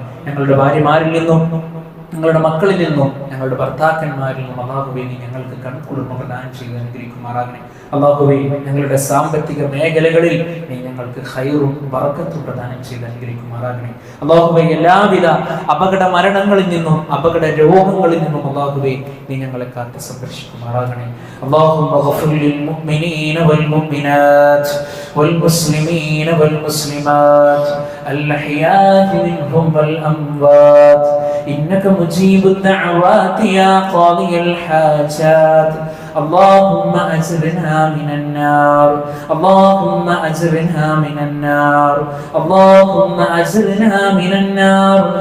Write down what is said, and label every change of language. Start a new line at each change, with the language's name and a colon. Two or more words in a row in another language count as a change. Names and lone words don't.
Malayalam: ഞങ്ങളുടെ ഭാര്യമാരിൽ നിന്നും, ഞങ്ങളുടെ മക്കളിൽ നിന്നും, ഞങ്ങളുടെ ഭർത്താക്കന്മാരിൽ നിന്നും അല്ലാഹുവേ നീ ഞങ്ങൾക്ക് കൺകുളിർമ പ്രദാനം ചെയ്ത് അനുഗ്രഹിക്കുമാറാകണേ. അല്ലാഹുവേ, ഞങ്ങളുടെ സാമ്പത്തിക മേഖലകളിൽ നീ ഞങ്ങൾക്ക് ഖൈറും ബറക്കത്തും പ്രദാനം ചെയ്ത് അനുഗ്രഹിക്കുമാറാകണേ. അല്ലാഹുവേ, എല്ലാവിധ അപകട മരണങ്ങളിൽ നിന്നും അപകട രോഗങ്ങളിൽ നിന്നും അല്ലാഹുവേ നീ ഞങ്ങളെ കാത്ത് സംരക്ഷിക്കുമാറാകണേ.
Arabic: اللهم اغفر للمؤمنين والمؤمنات والمسلمين والمسلمات الأحياء منهم والأموات إنك مجيب الدعوات يا قاضي الحاجات. اللهم أجرنا من النار، اللهم أجرنا من النار، اللهم أجرنا من النار.